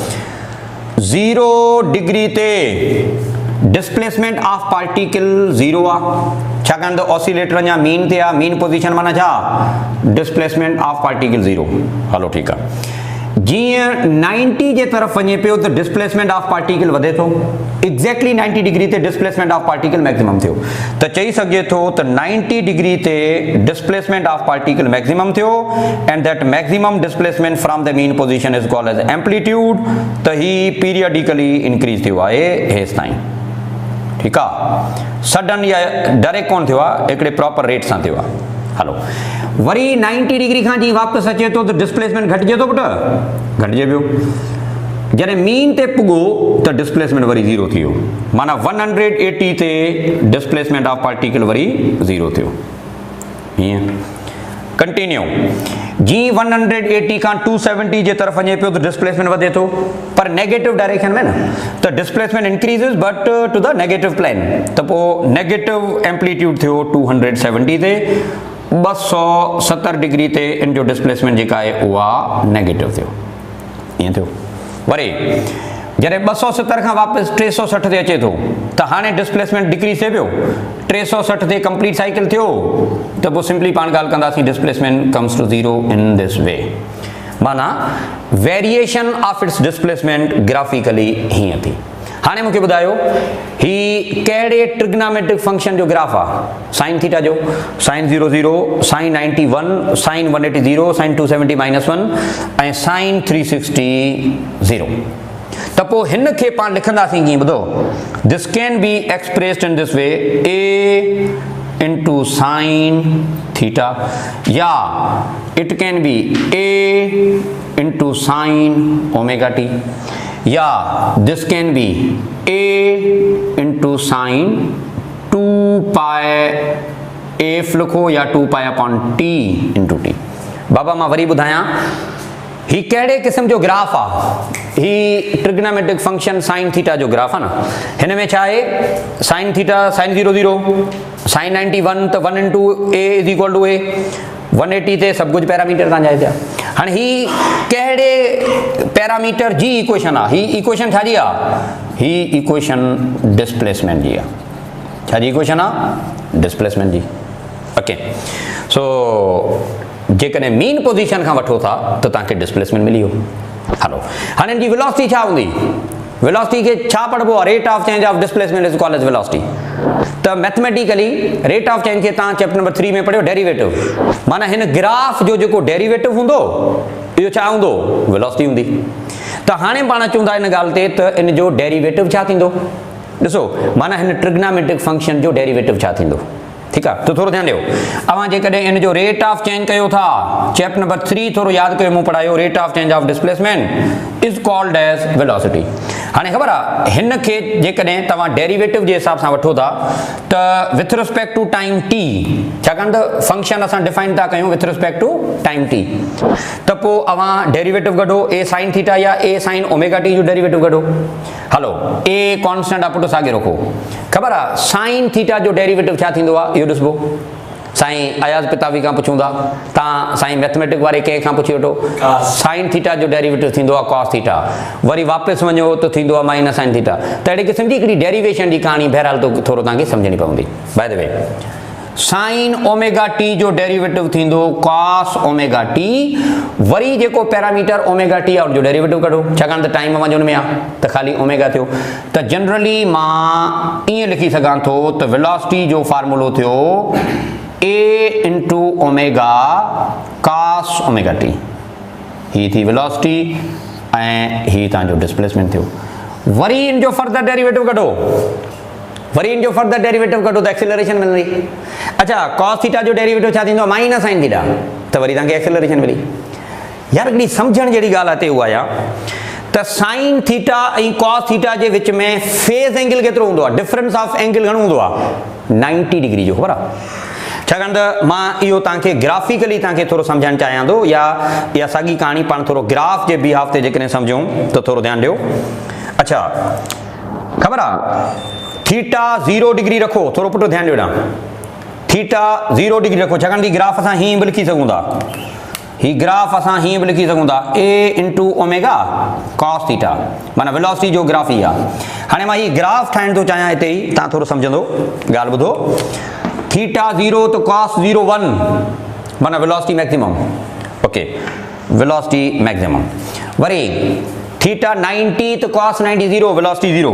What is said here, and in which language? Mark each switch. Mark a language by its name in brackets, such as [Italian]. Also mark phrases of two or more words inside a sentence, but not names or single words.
[Sindhi] 0 डिग्री ते [English] displacement of particle [Sindhi] 0 आहे छाकाणि त ऑसिलेटर अञा मीन ते आहे [English] mean position [Sindhi] माना छा [English] displacement of particle [Sindhi] 0 हलो ठीकु आहे जीअं 90 जे तरफ़ वञे पियो त [English] displacement of particle [Sindhi] वधे थो एक्ज़ैक्टली 90 डिग्री ते [English] displacement of particle maximum [Sindhi] थियो त चई सघिजे थो त 90 डिग्री ते [English] displacement of particle maximum [Sindhi] थियो [English] and that maximum displacement from the mean position is called as amplitude [Sindhi] त ही [English] periodically increase [Sindhi] थियो आहे हेसि ताईं ठीकु आहे सडन या डायरेक्ट कोन थियो आहे हिकिड़े [English] proper rate [Sindhi] सां थियो आहे हलो वरी 90 डिग्री खां जीअं वापसि अचे थो त डिस्प्लेसमेंट घटिजे थो पुटु घटिजे पियो जॾहिं मीन ते पुॻो त डिस्प्लेसमेंट वरी 0 थी वियो माना 180 ते [English] displacement of particle [Sindhi] वरी 0 थियो हीअं कंटिन्यू जी 180 खां 270 जे तरफ़ वञे पियो त डिस्प्लेसमेंट वधे थो पर [English] negative direction [Sindhi] में न त [English] displacement increases but to the negative plane [Sindhi] त पोइ [English] negative amplitude [Sindhi] थियो 270 ते 270 डिग्री ते इन जो डिस्प्लेसमेंट जेका आहे उहा नेगेटिव थियो ईअं थियो वरी जॾहिं 270 खां वापसि 360 ते अचे थो त हाणे [English] displacement decrease [Sindhi] थिए पियो 360 ते [English] complete cycle [Sindhi] थियो त पोइ सिंपली पाण ॻाल्हि कंदासीं [English] displacement comes to 0 in this way [Sindhi] माना [English] variation of its displacement graphically [Sindhi] हीअं थी हाणे मूंखे ॿुधायो ही कहिड़े [English] trigonometric function [Sindhi] जो ग्राफ आहे [English] sine theta [Sindhi] जो साइन 00 साइन 91 साइन 180 साइन 270 -1 ऐं साइन 360 0 त पोइ हिन खे पाण लिखंदासीं कीअं ॿुधो [English] this can be expressed in this way a into sin theta [Sindhi] या [English] it can be a into sin omega t [Sindhi] या [English] this can be a into sin 2 pi f [Sindhi] लिखो या [English] 2 pi upon t into t [Sindhi] बाबा मां वरी ॿुधायां ही कहिड़े क़िस्म जो ग्राफ आहे ही [English] trigonometric function sine theta [Sindhi] जो ग्राफ आहे न हिन में छा आहे [English] sine theta [Sindhi] साइन 00 साइन 91 त [English] 1 into a is equal to a [Sindhi] 180 ते सब कुछ पैरामीटर तव्हां जाए पिया। हाणे ही कहिड़े पैरामीटर जी इक्वेशन आहे? ही इक्वेशन छाजी आहे? ही इक्वेशन डिस्प्लेसमेंट जी आहे। छाजी इक्वेशन आहे? डिस्प्लेसमेंट जी। ओके, सो जेकॾहिं [English] mean position [Sindhi] खां वठो था त तव्हांखे डिस्प्लेसमेंट मिली वियो। हलो, हाणे हिन जी वेलोसिटी छा हूंदी? वेलोसिटी खे छा पढ़बो आहे? [English] rate of change of displacement is called as velocity. [Sindhi] त मैथमेटिकली [English] rate of change [Sindhi] खे तव्हां [English] chapter number 3 [Sindhi] में पढ़ियो डेरिवेटिव। माना हिन ग्राफ जो जेको डेरिवेटिव हूंदो इहो छा हूंदो? वेलोसिटी हूंदी। त हाणे पाण चऊं था इन ॻाल्हि ते त इन जो डेरिवेटिव छा थींदो? ॾिसो, माना हिन ट्रिग्नोमेट्रिक फंक्शन जो डेरिवेटिव छा थींदो? [Hindi] ठीक है, तो थोड़ा ध्यान दियो। [Sindhi] अवां जेकॾहिं इन जो [English] rate of change [Sindhi] कयो था, [English] chapter number 3 [Sindhi] थोड़ा याद कयो, मूं पढ़ायो [English] rate of change of displacement is called as velocity. [Sindhi] हाणे ख़बर आहे हिन खे जेकॾहिं तव्हां डेरिवेटिव जे हिसाब सां वठो था त [English] with respect to time t, [Sindhi] छाकाणि त फंक्शन असां डिफाइन था कयूं [English] with respect to time t, [Sindhi] त पोइ अवां डेरिवेटिव कढो [English] a sine theta [Sindhi] या [English] a sine omega t [Sindhi] जो डेरिवेटिव कढो। हलो, ए कॉन्स्टेंट आहे पुटु साॻे रखो। ख़बर आहे [English] sine theta [Sindhi] जो डेरिवेटिव छा थींदो आहे? इहो ॾिसबो। साईं अयाज़ पितावी खां पुछूं था, तव्हां साईं मैथमेटिक वारे कंहिंखां पुछी वठो, [English] sine theta [Sindhi] जो डेरिवेटिव थींदो आहे [English] cos theta, [Sindhi] वरी वापसि वञो त थींदो आहे [English] minus sine theta. [Sindhi] त अहिड़े क़िस्म जी हिकिड़ी डेरिवेशन जी कहाणी बहरहाल तो थोरो तव्हांखे सम्झणी पवंदी। [English] by the way, sine omega t [Sindhi] जो डेरिवेटिव थींदो [English] cos omega t, [Sindhi] वरी जेको [English] parameter omega t [Sindhi] आहे उनजो डेरिवेटिव कढो, छाकाणि त टाइम वञण में आहे त ख़ाली ओमेगा थियो। त जनरली मां ईअं लिखी सघां थो त वेलोसिटी जो फार्मूलो थियो [English] a into omega cos omega t. [Sindhi] ही थी वेलोसिटी ऐं ही तव्हांजो डिस्प्लेसमेंट थियो। वरी इन जो [English] further derivative [Sindhi] कढो, वरी इन जो [English] further derivative [Sindhi] कढो त एक्सेलरेशन मिलंदी। अच्छा, [English] cos theta [Sindhi] जो डेरिवेटिव छा थींदो? [English] minus sine theta, [Sindhi] त वरी तव्हांखे एक्सेलरेशन मिली। यार हिकिड़ी सम्झण जहिड़ी ॻाल्हि आहे ते उहा आहे त [English] sine theta [Sindhi] ऐं [English] cos theta [Sindhi] जे विच में [English] phase angle [Sindhi] केतिरो हूंदो आहे? [English] difference of angle [Sindhi] घणो हूंदो आहे? 90 डिग्री जो। ख़बर आहे? छाकाणि त मां इहो तव्हांखे ग्राफिकली तव्हांखे थोरो सम्झाइणु चाहियां थो, या इहा साॻी कहाणी पाण थोरो ग्राफ जे बिहाफ ते जेकॾहिं सम्झूं त थोरो ध्यानु ॾियो। अच्छा, ख़बर आहे थीटा 0 डिग्री रखो, थोरो पुटु ध्यानु ॾियो ॾां। थीटा 0 डिग्री रखो, छाकाणि त ग्राफ असां हीअं बि लिखी सघूं था, ही ग्राफ असां हीअं बि लिखी सघूं था [English] a into omega cos theta, [Sindhi] माना वेलोसिटी जो ग्राफ ई आहे। हाणे मां ही ग्राफ ठाहिणु थो चाहियां, हिते ई तव्हां थोरो सम्झंदो, ॻाल्हि ॿुधो। थीटा 0 तो कॉस 0 1, माना [English] velocity maximum. okay, velocity maximum. [Sindhi] वरी थीटा 90 तो कॉस 90 0, वेलोसिटी 0।